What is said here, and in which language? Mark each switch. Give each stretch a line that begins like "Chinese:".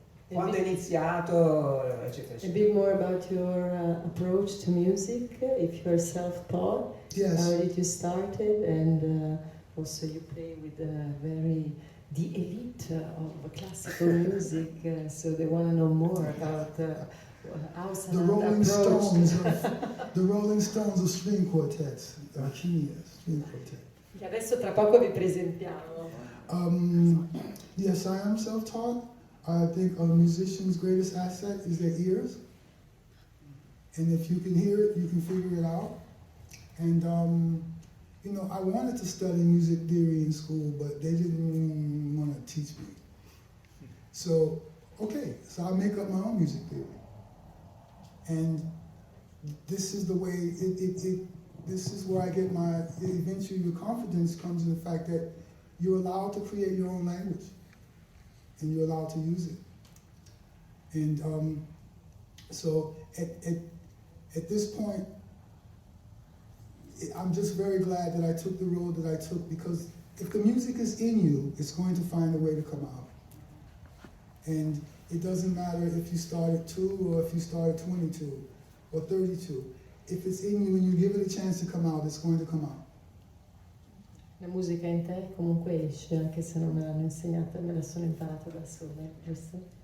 Italian: Quando è iniziato, eccetera, eccetera.
English: A bit more about your approach to music, if you're self-taught, Yes. how did you start it, and also you play with the elite of classical music, so they want to know more about how The Sananda approached. the Rolling Stones of string quartets, string quartet.
Italian: Che adesso tra poco vi presentiamo.
English: Yes, I am self-taught. I think a musician's greatest asset is their ears. And if you can hear it, you can figure it out. And, I wanted to study music theory in school, but they didn't want to teach me. So I make up my own music theory. And this is the way, this is where I get eventually your confidence comes in the fact that you're allowed to create your own language. And you're allowed to use it. And so at this point, I'm just very glad that I took the road that I took, because if the music is in you, it's going to find a way to come out. And it doesn't matter if you start at 2 or if you start at 22 or 32. If it's in you and you give it a chance to come out, it's going to come out.
Italian: La musica in te comunque esce, anche se non me l'hanno insegnata, me la sono imparata da sola, giusto?